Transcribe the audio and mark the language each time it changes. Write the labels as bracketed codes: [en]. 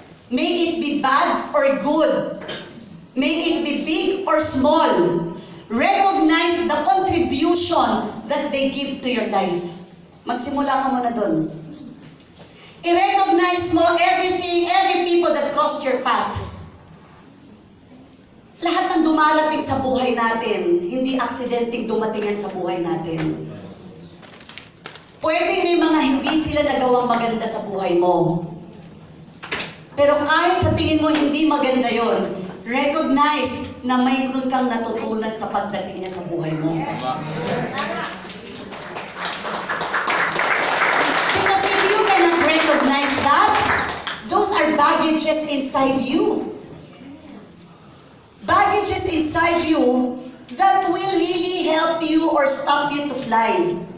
[en] May it be bad or good. May it be big or small. Recognize the contribution that they give to your life. [tl] Magsimula ka muna dun. I-recognize mo [en] every people that crossed your path. [tl] Lahat ng dumarating sa buhay natin, hindi aksidenteng dumating yan sa buhay natin. Pwede may mga hindi sila nagawang maganda sa buhay mo. Pero kahit sa tingin mo hindi maganda yon, recognize na mayroon kang natutunan sa pagdating niya sa buhay mo. [en] Because if you cannot recognize that, those are baggages inside you. Baggages inside you that will really help you or stop you to fly.